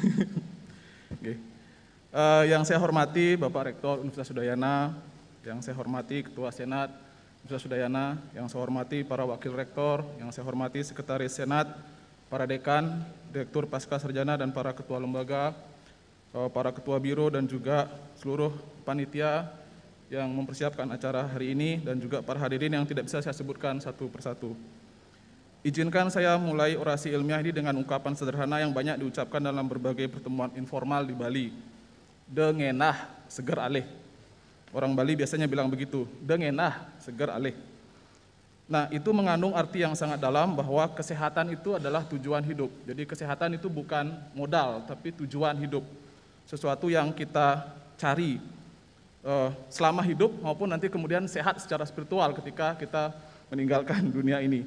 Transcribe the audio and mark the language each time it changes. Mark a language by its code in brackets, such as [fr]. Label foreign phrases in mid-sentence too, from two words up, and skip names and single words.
[id] Yang saya hormati Bapak Rektor Universitas Udayana, yang saya hormati Ketua Senat Universitas Udayana, yang saya hormati para Wakil Rektor, yang saya hormati Sekretaris Senat, para Dekan, Direktur Pasca Sarjana dan para Ketua Lembaga, para Ketua Biro dan juga seluruh panitia yang mempersiapkan acara hari ini dan juga para hadirin yang tidak bisa saya sebutkan satu persatu. Izinkan saya mulai orasi ilmiah ini dengan ungkapan sederhana yang banyak diucapkan dalam berbagai pertemuan informal di Bali. [ban] Dengenah seger alih. [id] Orang Bali biasanya bilang begitu, [ban] dengenah seger alih. [id] Nah, itu mengandung arti yang sangat dalam bahwa kesehatan itu adalah tujuan hidup. Jadi kesehatan itu bukan modal, tapi tujuan hidup. Sesuatu yang kita cari selama hidup maupun nanti kemudian sehat secara spiritual ketika kita meninggalkan dunia ini.